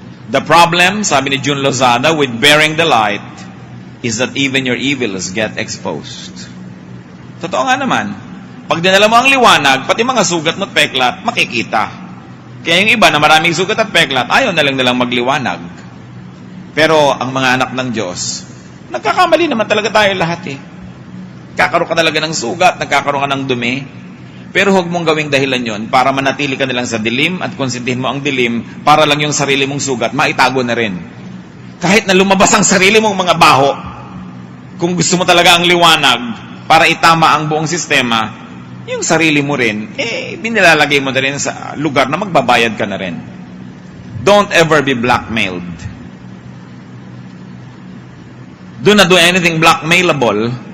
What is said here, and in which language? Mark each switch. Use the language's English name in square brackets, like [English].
[English] The problem, [Filipino] sabi ni [English] June Lozada, with bearing the light, is that even your evils get exposed. [Filipino] Totoo nga naman. Pag dinala mo ang liwanag, pati mga sugat at peklat, makikita. Kaya yung iba na maraming sugat at peklat, ayaw na lang magliwanag. Pero ang mga anak ng Diyos, nagkakamali naman talaga tayo lahat Kakaroon ka talaga ng sugat, nagkakaroon ka ng dumi. Pero huwag mong gawing dahilan yon para manatili ka nilang sa dilim at konsintihin mo ang dilim para lang yung sarili mong sugat, maitago na rin. Kahit na lumabas ang sarili mong mga baho, kung gusto mo talaga ang liwanag para itama ang buong sistema, yung sarili mo rin, binilalagay mo na rin sa lugar na magbabayad ka na rin. [English] Don't ever be blackmailed. Do not do anything blackmailable.